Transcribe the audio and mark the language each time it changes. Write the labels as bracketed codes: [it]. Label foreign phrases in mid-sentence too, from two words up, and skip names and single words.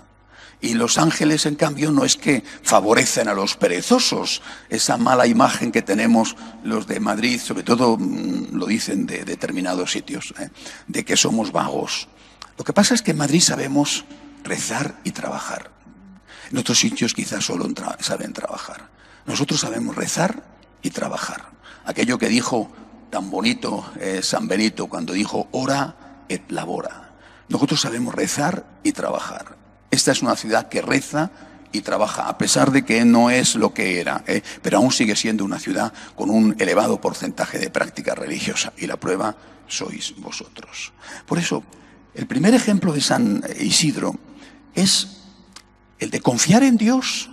[es] Y los ángeles, en cambio, no es que favorecen a los perezosos, esa mala imagen que tenemos los de Madrid, sobre todo lo dicen de determinados sitios, de que somos vagos. Lo que pasa es que en Madrid sabemos rezar y trabajar. En otros sitios quizás solo saben trabajar. Nosotros sabemos rezar y trabajar. Aquello que dijo tan bonito San Benito cuando dijo [la] ora et labora. [es] Nosotros sabemos rezar y trabajar. Esta es una ciudad que reza y trabaja, a pesar de que no es lo que era, pero aún sigue siendo una ciudad con un elevado porcentaje de práctica religiosa, y la prueba sois vosotros. Por eso, el primer ejemplo de San Isidro es el de confiar en Dios.